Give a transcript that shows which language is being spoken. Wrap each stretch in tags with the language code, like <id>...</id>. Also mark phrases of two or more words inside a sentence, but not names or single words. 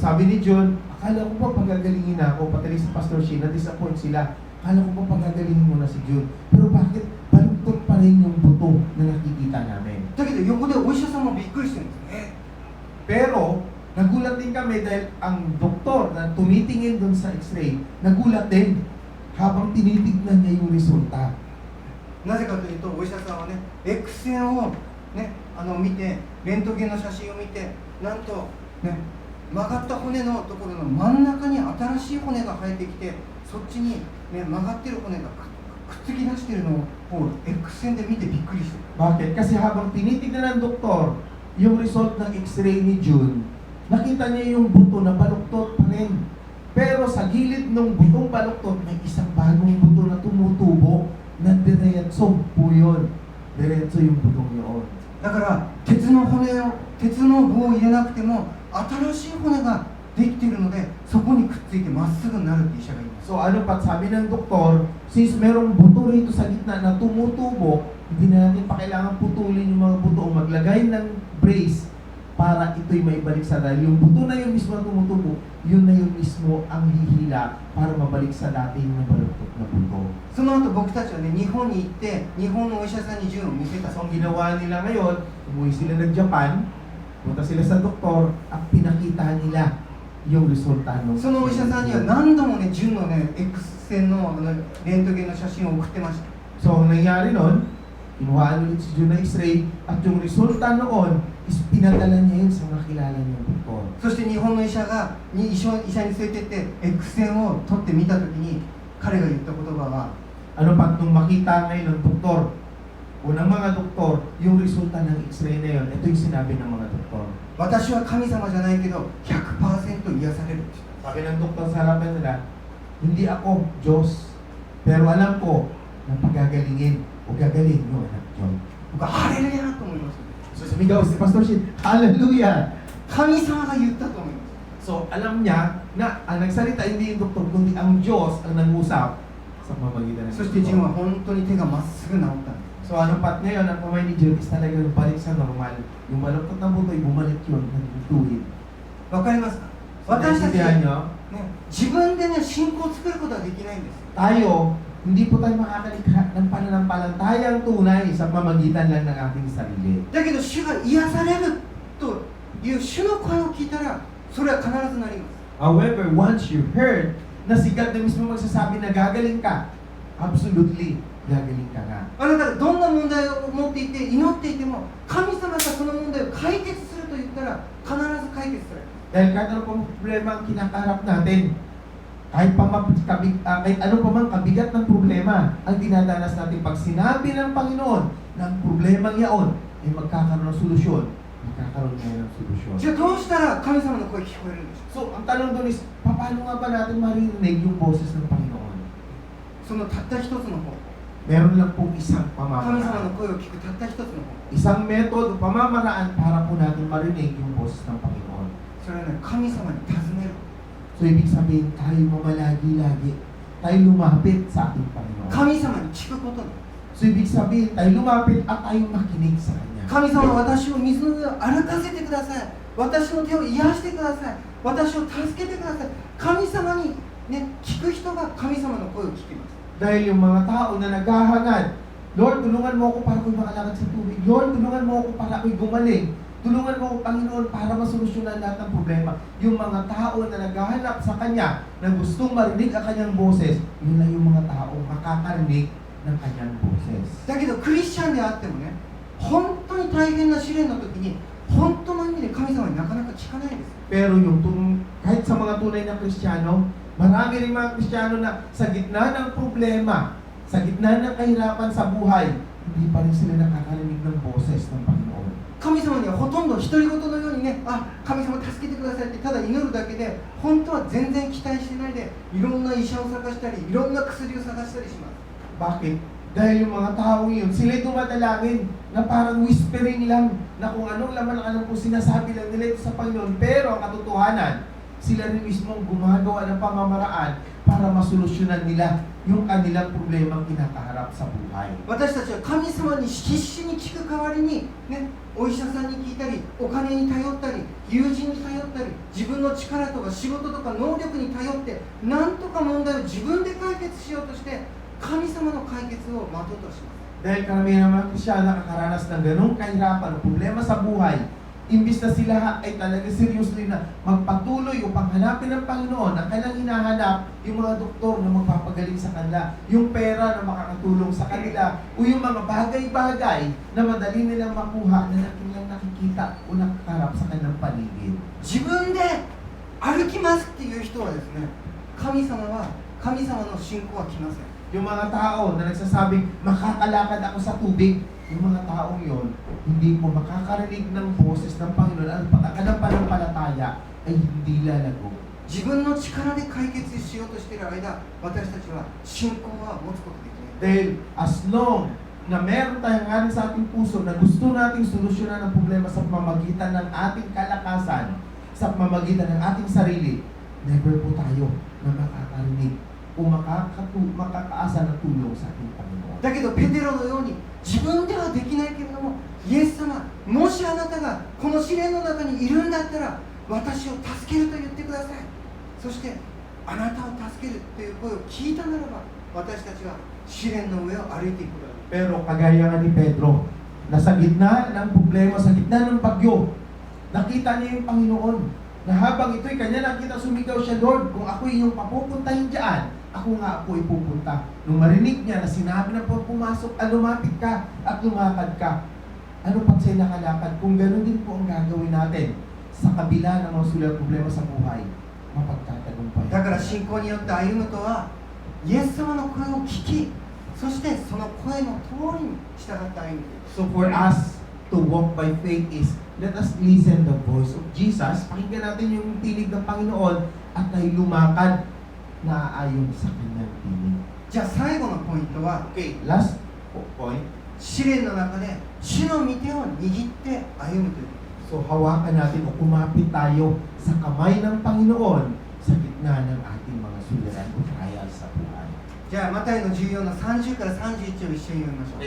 <tl>So sabi ni June, akala ko ba pagagalingin na ako, pati rin si Pastor Shane, na-disappoint sila. Akala ko ba pagagalingin mo na si June. Pero bakit baluktot pa rin yung buto na nakikita namin?</tl> <ja>だけど横でお医者さんもびっくりしてるんですね。</ja> <tl>Pero, nagulat din kami dahil ang doktor na tumitingin dun sa x-ray, nagulat din habang tinitignan niya yung resulta.</tl> <ja>なぜかというと、お医者さんはね、X 線を、ね、見て、レントゲンの写真を見て、なんと、ね、曲がった骨のところの真ん中に新しい骨が生えてきて、そっちに、ね、曲がってる骨がくっつき出してるのを X 線で見てびっくりしてる。</ja> <tl>Bakit? Kasi habang tinitignan ng doktor yung result ng x-ray ni June, nakita niya yung buto na baluktot pa rin. Pero sa gilid ng butong baluktot, may isang bagong buto na tumutubo na diretso po yun. Diretso yung butong yun.</tl> <ja>だから鉄の棒を入れなくても新しい骨ができているので、そこにくっついてまっすぐになるって医者が言います。</ja> <tl>So ano pa, sabi ng doktor, since merong buto rito sa gitna na tumutubo, hindi na natin pa kailangan putulin yung mga buto o maglagay ng brace para ito'y maibalik sa dahil yung buto na yun mismo na tumutubo, yun na yun mismo ang hihila para mabalik sa dati yung nabaluktot na buto.</tl> <ja>その後僕たちはね、日本に行って日本のお医者さんに銃を見せた。</ja> <tl>So ang ginawa nila ngayon, umuwi sila ng Japan, punta sila sa doktor at pinakita nila yung resulta ng</tl> <ja>そのお医者さんには何度もね、銃のね、X 線のレントゲンの写真を送ってました。</ja> <tl>So ang nangyari nun, kinuhaan ulit si June na x-ray at yung resulta noon is pinadala niya yun sa mga kilala niyang doktor.</tl> <ja>そして日本の医者に連れてって X 線を撮ってみたときに、彼が言った言葉は、</ja> <tl>Ano pa nung makita ngayon ng doktor, unang mga doktor, yung resulta ng x-ray na yun, ito yung sinabi ng mga doktor.</tl> <ja>私は神様じゃないけど 100% 癒されるって言った。</ja> <tl>Sabi ng doktor sa harapan nila, hindi ako Diyos, pero alam ko na pagagalingin o gagaling yung anak Diyos.</tl> <ja>僕はハレルヤと思います。</ja> <tl>So sumigaw si Pastor Shin, Hallelujah!</tl> <ja>神様が言ったと思います。</ja> <tl>So alam niya na ang nagsalita hindi yung doktor, kundi ang Diyos ang nangusap sa pamamagitan ng</tl> <ja>そしてジュンは本当に手がまっすぐ治ったんです。</ja> <tl>So ano pat ngayon, ang kamay ni June is talaga balik sa normal. Yung baluktot na buto, bumalik yun, nagtutuwid.</tl> <ja>わかりますか？ 私たち、</ja> <tl>Naintindihan nyo?</tl> <ja>ね、自分でね信仰を作ることはできないんですよ。</ja> <tl>Tayo, hindi po tayo makakalikha ng pananampalatayang tunay sa pamagitan lang ng ating sarili.</tl> <ja>だけど主が癒されるという主の声を聞いたらそれは必ずなります。</ja> <en>However, once you heard</en> <tl>na si God na mismo magsasabi na gagaling ka, absolutely, gagaling ka nga.</tl> <ja>あなたがどんな問題を持っていて祈っていても神様がその問題を解決すると言ったら必ず解決する。</ja> <tl>Dahil kahit ano pang problema ang kinakaharap natin, kahit ano pa mang kabigat ng problema ang dinadanas natin, pag sinabi ng Panginoon na ang problemang yaon ay magkakaroon ng solusyon, magkakaroon ngayon ng solusyon.</tl> <ja>じゃあどうしたら神様の声聞こえるんでしょう。</ja> <tl>So, ang tanong doon is, paano nga ba natin maririnig yung boses ng Panginoon?</tl> <ja>そのたった一つの方法、</ja> <tl>Meron lang pong isang</tl> <ja>神様</ja> <tl>pamamaraan.</tl> <ja>の声を聞くたった一つの方法、</ja> <tl>Isang metodo, pamamaraan para po natin marinig yung boses ng Panginoon.</tl> <ja>それはね神様に尋ねる。</ja> <tl>So, ibig sabihin, tayo mamalagi-lagi. Tayo lumapit sa ating Panginoon.</tl> <ja>神様に聞くことね。</ja> <tl>So, ibig sabihin, tayo lumapit at tayo makinig sa Kanya.</tl> <ja>神様、私を水の上を歩かせてください。私の手を癒してください。私を助けてください。神様に、ね、聞く人が神様の声を聞きます。</ja> <tl>Dahil yung mga tao na naghahangad, Lord, tulungan mo ako para ako'y makalakad sa tubig. Lord, tulungan mo ako para ako'y gumaling. Tulungan mo ako, Panginoon, para masolusyonan lahat ng problema. Yung mga tao na naghahanap sa Kanya, na gustong marinig ang Kanyang boses, yun lang yung mga tao makakarinig ng Kanyang boses.</tl> <ja>だけどクリスチャンであってもね、本当に大変な試練の時に本当の意味で神様になかなか聞かないんですよ。</ja> <tl>Pero kahit sa mga tunay na Kristiyano, marami rin mga Kristiyano na sa gitna ng problema, sa gitna ng kahirapan sa buhay, hindi pa rin sila nakakarinig ng boses ng Panginoon.</tl> <ja>神様にはほとんど独り言のようにね、あ、神様助けてくださいってただ祈るだけで、本当は全然期待してないで、いろんな医者を探したり、いろんな薬を探したりします。</ja> <tl>Bakit? Dahil yung mga tao yun, sila'y dumadalangin na parang whispering lang na kung anong laman ang kung sinasabi lang nila ito sa Panginoon. Pero ang katotohanan, sila rin mismo gumagawa ng pamamaraan para masolusyonan nila yung kanilang problemang kinakaharap sa buhay.</tl> <ja>私たちは神様に必死に聞く代わりに、ね、お医者さんに聞いたり、お金に頼ったり、友人に頼ったり、自分の力とか仕事とか能力に頼って、なんとか問題を自分で解決しようとして、神様の解決を待とうとします。</ja> <tl>Dahil karamihan ng mga Kristiyan nakakaranas ng ganong kahirapan o problema sa buhay, imbis na sila ay talaga seriously na magpatuloy upang hanapin ng Panginoon, ang kanilang hinahanap, yung mga doktor na magpapagaling sa kanila, yung pera na makakatulong sa kanila, o yung mga bagay-bagay na madali nilang makuha na kanilang nakikita o nakakarap sa kanilang paligid.</tl> <ja>自分で歩きますっていう人はですね、神様の信仰は来ません。</ja> <tl>Yung mga tao na nagsasabing, makakalakad ako sa tubig, yung mga taong yon, hindi po makakarinig ng boses ng Panginoon at ang pananampalataya ay hindi lalago.</tl> <ja>自分の力で解決しようとしている間、私たちは信仰は持つことができない。</ja> <tl>Dahil</tl> <en>as long</en> <tl>na meron tayong ngayon sa ating puso na gusto nating solusyonan ang problema sa pamamagitan ng ating kalakasan, sa pamamagitan ng ating sarili, never po tayo na makakarinig o makakaasa ng tulong sa ating Panginoon.</tl> <ja>だけどペテロのように自分ではできないけれども、イエス様、もしあなたがこの試練の中にいるんだったら私を助けると言ってください。そしてあなたを助けるという声を聞いたならば、私たちは試練の上を歩いていくことができる。</ja> <tl>Pero kagaya nga ni Pedro, na sa gitna ng problema, sa gitna ng bagyo, nakita niya yung Panginoon na habang ito'y kanya nakita, sumigaw siya, Lord, kung ako'y iyong papupuntahin dyan, ako nga ako'y pupunta. Nung marinig niya na sinabi na po pumasok, lumapit ka at lumakad ka. Ano pag sa'yo nakalakad? Kung gano'n din po ang gagawin natin sa kabila ng mga sulat problema sa buhay, mapagtatagumpay.</tl> <ja>だから信仰によって歩むとは、イエス様の声を聞き、そしてその声の通りに従って歩む。</ja> <en>So for us to walk by faith is, let us listen the voice of Jesus.</en> <tl>Pakinggan natin yung tinig ng Panginoon at tayo lumakad na ayon sa kanyang tinig.</tl> <ja>じゃあ最後のポイントは、</ja> <en>Okay, last point.</en> <ja>試練の中で主の御手を握って歩むという。</ja> <tl>So hawakan natin o kumapit tayo sa kamay ng Panginoon sa gitna ng ating mga suliranan o trials sa buhay.</tl> <ja>じゃあマタイの14の30から31を一緒に読みましょう。</ja>